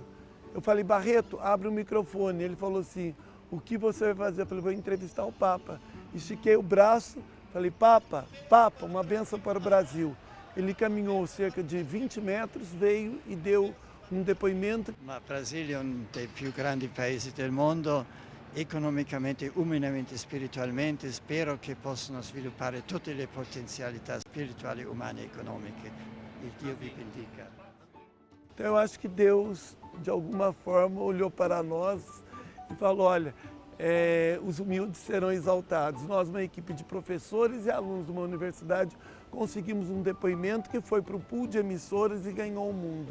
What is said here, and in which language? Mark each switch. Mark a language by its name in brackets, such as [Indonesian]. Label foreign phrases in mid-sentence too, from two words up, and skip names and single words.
[Portuguese] Eu falei, Barreto, abre o microfone. Ele falou assim, o que você vai fazer? Eu falei, vou entrevistar o Papa. Estiquei o braço, falei, Papa, uma bênção para o Brasil. Ele caminhou cerca de 20 metros, veio e deu um depoimento. O Brasil é um dos [Italian] più grandi paesi del mondo, [Portuguese] economicamente, humanamente, espiritualmente. [Italian] Spero che possano sviluppare tutte le potenzialità spirituali, umane e econômicas. E Dio vi bendiga. [Portuguese] Então eu acho que Deus, de alguma forma, olhou para nós e falou, olha, os humildes serão exaltados. Nós, uma equipe de professores e alunos de uma universidade, conseguimos um depoimento que foi para o pool de emissoras e ganhou o mundo.